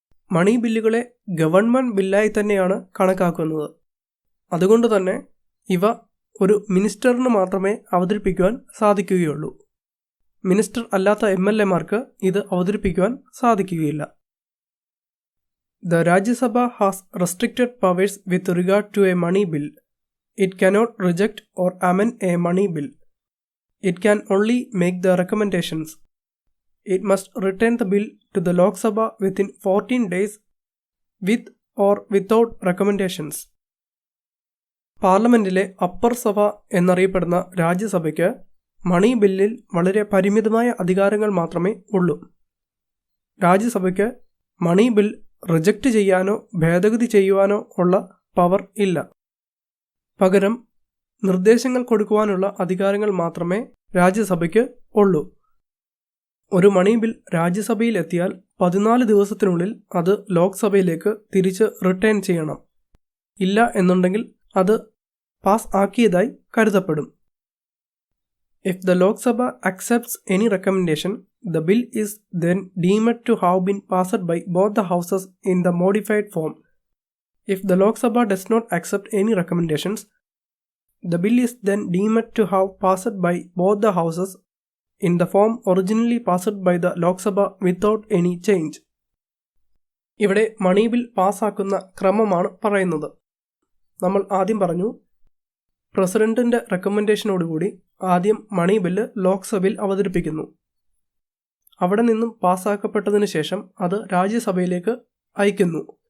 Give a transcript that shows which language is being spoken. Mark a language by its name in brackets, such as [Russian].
[Malayalam] മണി ബില്ലുകളെ government ബില്ലായി തന്നെയാണ് കണക്കാക്കുന്നത്. അതുകൊണ്ട് തന്നെ ഇവ ഒരു മിനിസ്റ്ററിന് മാത്രമേ അവതരിപ്പിക്കുവാൻ സാധിക്കുകയുള്ളൂ. മിനിസ്റ്റർ അല്ലാത്ത MLA-മാർക്ക് ഇത് അവതരിപ്പിക്കുവാൻ സാധിക്കുകയില്ല. [English] The Rajya Sabha has restricted powers with regard to a money bill. It cannot reject or amend a money bill. It can only make the recommendations. It must return the bill to the Lok Sabha within 14 days with or without recommendations. [Malayalam] പാർലമെന്റിലെ upper സഭ എന്നറിയപ്പെടുന്ന രാജ്യസഭയ്ക്ക് മണി ബില്ലിൽ വളരെ പരിമിതമായ അധികാരങ്ങൾ മാത്രമേ ഉള്ളൂ. രാജ്യസഭയ്ക്ക് money bill reject ചെയ്യാനോ ഭേദഗതി ചെയ്യുവാനോ ഉള്ള പവർ ഇല്ല. പകരം നിർദ്ദേശങ്ങൾ കൊടുക്കുവാനുള്ള അധികാരങ്ങൾ മാത്രമേ രാജ്യസഭയ്ക്ക് ഉള്ളൂ. ഒരു മണി ബിൽ രാജ്യസഭയിൽ എത്തിയാൽ 14 ദിവസത്തിനുള്ളിൽ അത് ലോക്സഭയിലേക്ക് തിരിച്ച് റിട്ടേൺ ചെയ്യണം. ഇല്ല എന്നുണ്ടെങ്കിൽ അത് pass ആക്കിയതായി കരുതപ്പെടും. [English] If the Lok Sabha accepts any recommendation, the bill is then deemed to have been passed by both the houses in the modified form. If the Lok Sabha does not accept any recommendations, the bill is then deemed to have passed by both the houses in the form originally passed by the Lok Sabha without any change. [Malayalam] ഇവിടെ money bill പാസ്സാക്കുന്ന ക്രമമാണ് പറയുന്നത്. നമ്മൾ ആദ്യം പറഞ്ഞു, പ്രസിഡന്റിന്റെ റെക്കമെൻഡേഷനോടുകൂടി ആദ്യം മണി bill ലോക്സഭയിൽ അവതരിപ്പിക്കുന്നു. അവിടെ നിന്നും പാസ്സാക്കപ്പെട്ടതിന് ശേഷം അത് രാജ്യസഭയിലേക്ക് അയക്കുന്നു.